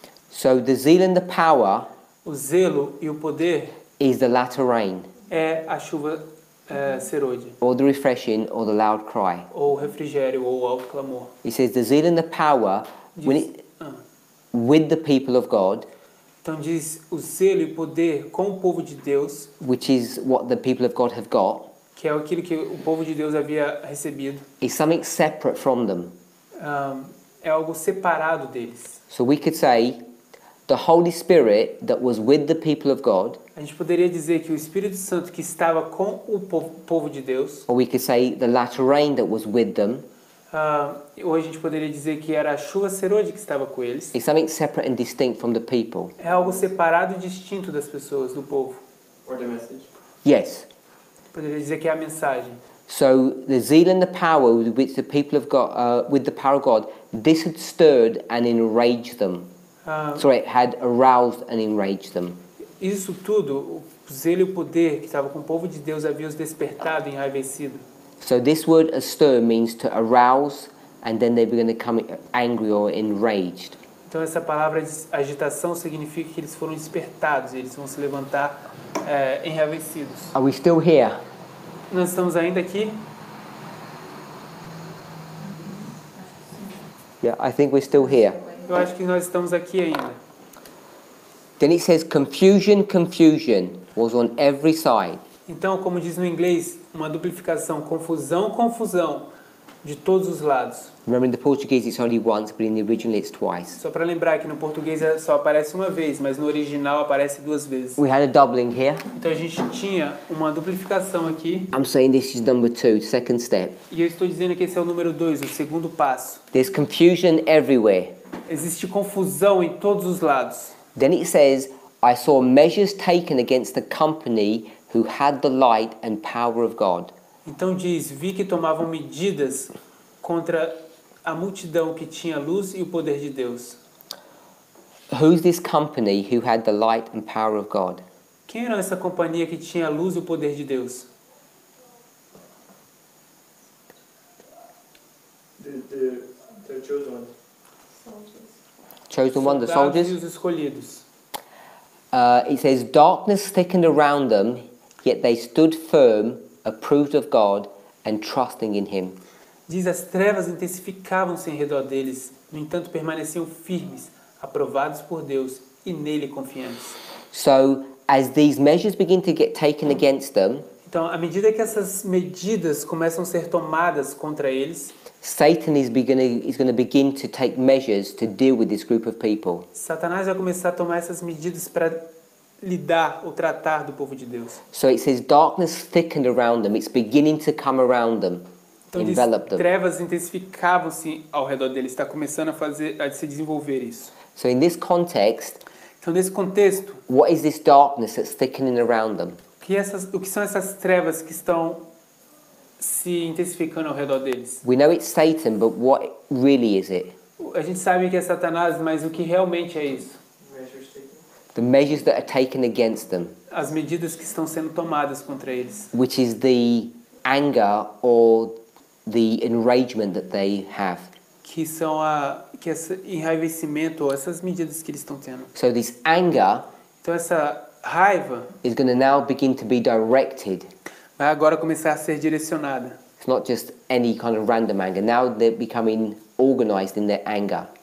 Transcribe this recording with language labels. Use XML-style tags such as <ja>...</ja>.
<en>So the zeal and the power</en> <pt>O zelo e o poder</pt> <en>is the latter rain,</en> <pt>é a chuva serôdia,</pt> <en>or the refreshing, or the loud cry.</en> <pt>ou refrigério, ou alto clamor.</pt> <en>It says the zeal and the power when it, with the people of God,</en> <pt>Então diz o zelo e poder com o povo de Deus,</pt> <en>which is what the people of God have got,</en> <pt>que é aquilo que o povo de Deus havia recebido.</pt> <en>is something separate from them.</en> <pt>É algo separado deles.</pt> <en>So we could say the Holy Spirit that was with the people of God,</en> <pt>A gente poderia dizer que o Espírito Santo que estava com o povo de Deus,</pt> <en>or we could say the latter rain that was with them,</en> <pt>ou a gente poderia dizer que era a chuva serôdia que estava com eles,</pt> <en>is something separate and distinct from the people.</en> <pt>é algo separado e distinto das pessoas, do povo.</pt> <en>Or the message. Yes.</en> <pt>Poderia dizer que é a mensagem.</pt> <en>So the zeal and the power with which the people of God, with the power of God, this had stirred and enraged them. Sorry, it had aroused and enraged them.</en> <pt>Isso tudo, o zelo e o poder que estava com o povo de Deus havia os despertado e enraivecido.</pt> <en>So this word stir means to arouse, and then they begin to become angry or enraged.</en> <pt>Então essa palavra de agitação significa que eles foram despertados, eles vão se levantar enraivecidos.</pt> <en>Are we still here?</en> <pt>Nós estamos ainda aqui?</pt> <en>Yeah, I think we're still here.</en> <pt>Eu acho que nós estamos aqui ainda.</pt> <en>Then it says confusion, confusion was on every side.</en> <pt>Então, como diz no inglês, uma duplicação, confusão, confusão, de todos os lados.</pt> <en>Remember in the Portuguese it's only once, but in the original it's twice.</en> <pt>Só para lembrar que no português só aparece uma vez, mas no original aparece duas vezes.</pt> <en>We had a doubling here.</en> <pt>Então a gente tinha uma duplicação aqui,</pt> <en>I'm saying this is number 2, second step.</en> <pt>e eu estou dizendo que esse é o número 2, o segundo passo.</pt> <en>There's confusion everywhere.</en> <pt>Existe confusão em todos os lados.</pt> <en>Then it says, I saw measures taken against the company who had the light and power of God.</en> <pt>Então diz, vi que tomavam medidas contra a multidão que tinha a luz e o poder de Deus.</pt> <en>Who's this company who had the light and power of God?</en> <pt>Quem era essa companhia que tinha a luz e o poder de Deus?</pt> <en>The chosen ones. Chosen one, the</en> <pt>Soldados e</pt> <en>soldiers.</en> <pt>os escolhidos.</pt> <en>It says, darkness thickened around them, yet they stood firm, approved of God, and trusting in Him.</en> <pt>Diz, as trevas intensificavam-se em redor deles, no entanto permaneciam firmes, aprovados por Deus e nele confiantes.</pt> <en>So, as these measures begin to get taken against them,</en> <pt>Então, à medida que essas medidas começam a ser tomadas contra eles,</pt> <en>Satan is going to begin to take measures to deal with this group of people.</en> <pt>Satanás vai começar a tomar essas medidas para lidar ou tratar do povo de Deus.</pt> <en>So it says darkness thickened around them. It's beginning to come around them,</en> <pt>Então, diz,</pt> <en>envelop them.</en> <pt>trevas intensificavam-se ao redor deles, está começando a se desenvolver isso.</pt> <en>So in this context,</en> <pt>Então, nesse contexto,</pt> <en>what is this darkness that's thickening around them?</en> <pt>o que são essas trevas que estão se intensificando ao redor deles?</pt> <en>We know it's Satan, but what really is it?</en> <pt>A gente sabe que é Satanás, mas o que realmente é isso?</pt> <en>Measures taken. The measures that are taken against them,</en> <pt>As medidas que estão sendo tomadas contra eles,</pt> <en>which is the anger or the enragement that they have.</en> <pt>que são esse enraivecimento, ou essas medidas que eles estão tendo.</pt> <en>So this anger</en> <pt>Então essa raiva</pt> <en>is going to now begin to be directed.</en> <pt>vai agora começar a ser direcionada.</pt> <en>It's not just any kind of random anger. Now they're becoming organized in their anger.</en>